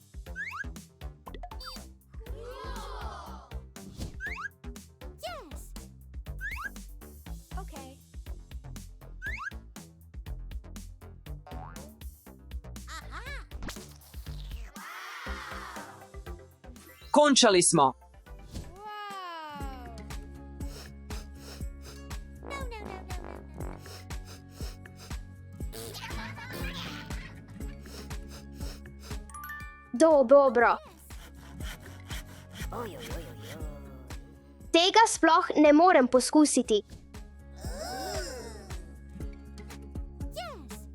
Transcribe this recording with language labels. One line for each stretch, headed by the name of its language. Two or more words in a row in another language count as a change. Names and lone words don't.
English: Yes. Okay. Aha.
Slovenian: Končali smo.
English: Wow. No, no, no, no, no, no.
Slovenian: Dobro. Tega sploh ne morem poskusiti.
English: Yes.